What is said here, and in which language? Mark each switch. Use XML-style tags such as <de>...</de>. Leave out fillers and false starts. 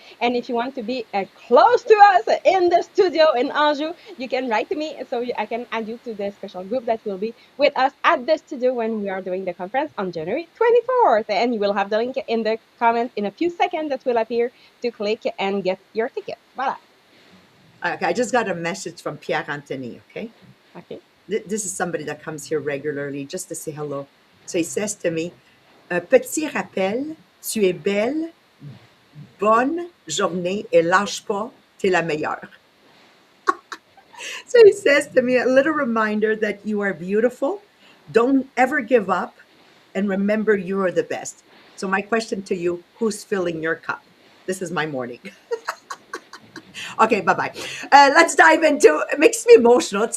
<en>And if you want to be close to us in the studio in Anjou, you can write to me so I can add you to the special group that will be with us at the studio when we are doing the conference on January 24th. And you will have the link in the comment in a few seconds that will appear to click and get your ticket. Voila. Okay, I just got a message from Pierre Anthony. Okay. Okay. This is somebody that comes here regularly just to say hello. So he says to me,</en> <fr>un petit rappel, tu es belle, bonne journée et lâche pas, t'es la meilleure.</fr> <en>So he says to me, a little reminder that you are beautiful, don't ever give up, and remember you are the best. So my question to you, who's filling your cup? This is my morning. Okay, bye bye. Let's dive into. It makes me emotional.</en>